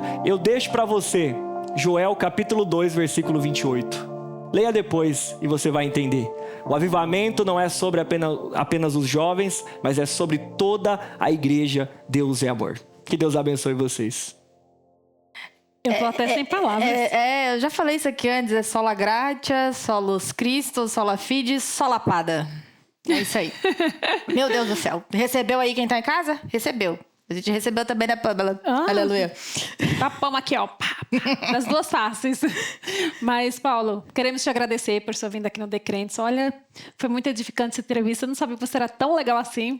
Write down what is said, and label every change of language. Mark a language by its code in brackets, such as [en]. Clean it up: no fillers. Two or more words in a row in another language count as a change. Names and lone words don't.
[pt] Eu deixo para você Joel capítulo 2, versículo 28. Leia depois e você vai entender. O avivamento não é sobre apenas os jovens, mas é sobre toda a igreja Deus é Amor. Que Deus abençoe vocês. Eu tô até sem palavras. Eu já falei isso aqui antes. [la] É sola gratia, solus Christus, sola fide, sola pada. [pt] É isso aí. Meu Deus do céu. Recebeu aí quem tá em casa? Recebeu. A gente recebeu também, né, Pamela? Aleluia. Tapamos aqui, ó. Das duas faces. Mas, Paulo, queremos te agradecer por sua vinda aqui no Decrentes. Olha, foi muito edificante essa entrevista. Eu não sabia que você era tão legal assim.